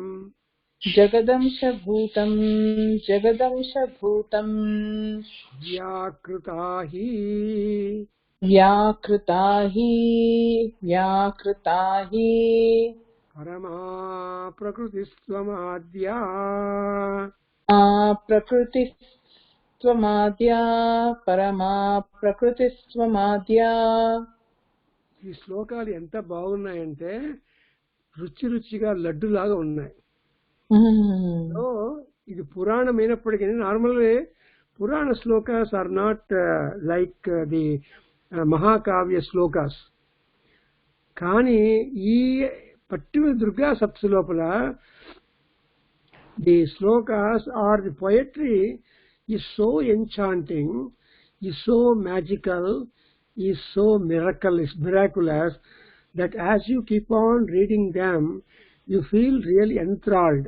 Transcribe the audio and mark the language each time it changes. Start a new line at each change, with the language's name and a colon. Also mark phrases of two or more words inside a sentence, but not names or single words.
Sanskrit: जगदंशभूतम् व्याकृता हि व्याकृता हि परमा प्रकृतिस्त्वमाद्या ప్రకృతిస్త్వమాద్యా పరమా ప్రకృతిస్త్వమాద్యా.
Telugu: ఈ శ్లోకాలు ఎంత బాగున్నాయంటే రుచి రుచిగా లడ్డులాగా ఉన్నాయి.
English: so
Telugu: ఇది పురాణం అయినప్పటికీ
English: normal purana slokas are not like the mahakavya slokas.
Telugu: కానీ ఈ పర్టికులర్ దుర్గా సప్తశతి లోపల
English: the slokas or the poetry is so enchanting, is so magical, is so miraculous that as you keep on reading them, you feel really enthralled.